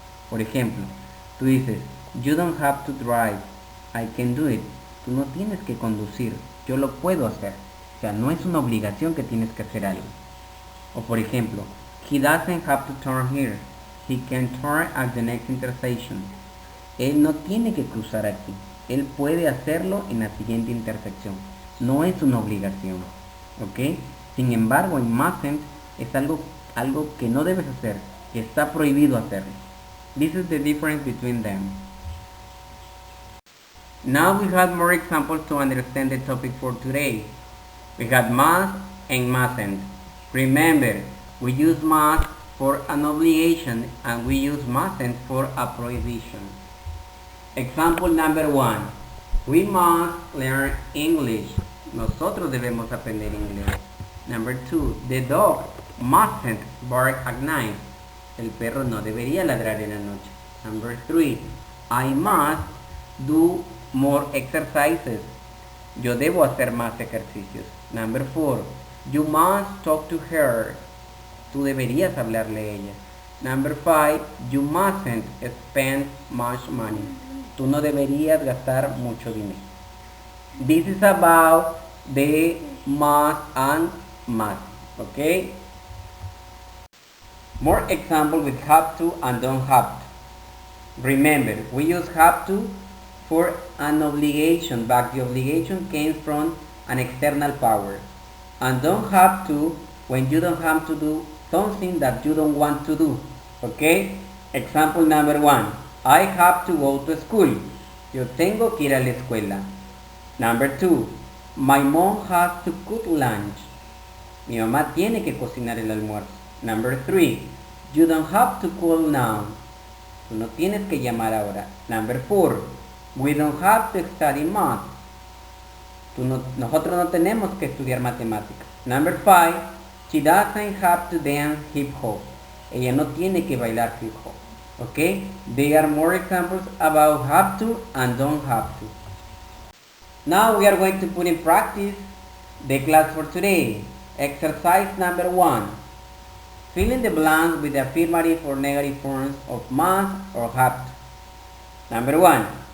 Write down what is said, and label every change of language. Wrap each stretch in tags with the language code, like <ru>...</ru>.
<es>Por ejemplo, tú dices,</es> <en>you don't have to drive, I can do it.</en> <es>Tú no tienes que conducir, yo lo puedo hacer. O sea, no es una obligación que tienes que hacer algo. O por ejemplo,</es> <en>he doesn't have to turn here, he can turn at the next intersection.</en> <es>Él no tiene que cruzar aquí, Él puede hacerlo en la siguiente intersección. No es una obligación. ¿Ok? Sin embargo, en mustn't es algo que no debes hacer, que está prohibido hacerlo.</es> <en>This is the difference between them. Now we have more examples to understand the topic for today. We got must and mustn't. Remember, we use must for an obligation and we use mustn't for a prohibition. Example number 1. We must learn English.</en> <es>Nosotros debemos aprender inglés.</es> <en>Number 2. The dog mustn't bark at night.</en> <es>El perro no debería ladrar en la noche.</es> <en>Number 3. I must do more exercises.</en> <es>Yo debo hacer más ejercicios.</es> <en>Number 4. You must talk to her.</en> <es>Tú deberías hablarle a ella.</es> <en>Number 5. You mustn't spend much money.</en> <es>Tú no deberías gastar mucho dinero.</es> <en>This is about the must and must. Okay? More examples with have to and don't have to. Remember, we use have to for an obligation, but the obligation came from an external power. And don't have to when you don't have to do something that you don't want to do. Okay? Example number 1. I have to go to school.</en> <es>Yo tengo que ir a la escuela.</es> <en>Number 2. My mom has to cook lunch.</en> <es>Mi mamá tiene que cocinar el almuerzo.</es> <en>Number 3. You don't have to call now.</en> <es>Tú no tienes que llamar ahora.</es> <en>Number 4. We don't have to study math.</en> <es>Nosotros no tenemos que estudiar matemáticas.</es> <en>Number 5. She doesn't have to dance hip hop.</en> <es>Ella no tiene que bailar hip hop.</es> <en>Okay? There are more examples about have to and don't have to. Now we are going to put in practice the class for today. Exercise number 1. Fill in the blanks with the affirmative or negative forms of must or have to. Number 1.</en>